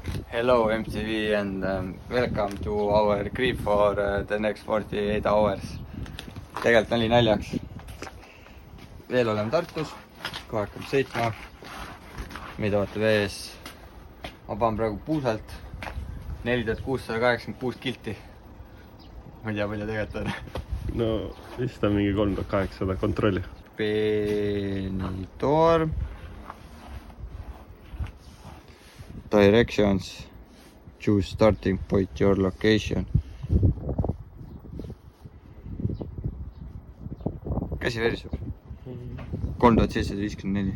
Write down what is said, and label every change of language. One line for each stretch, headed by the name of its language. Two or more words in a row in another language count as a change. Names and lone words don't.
English: Hello MTV and welcome to our grip for the next 48 hours.
Estonian: Tegelikult oli naljaks. Veel oleme Tartus, kohe hakkame sõitma. Meid ootab ees. Ma panen praegu puusalt 4686 kilti. Ma ei tea, palju tegelikult on. No vist on mingi 3800 kontrolli.
English: Benidorm. Directions. Choose starting point your location.
Estonian: Käsi veriseb. 3754.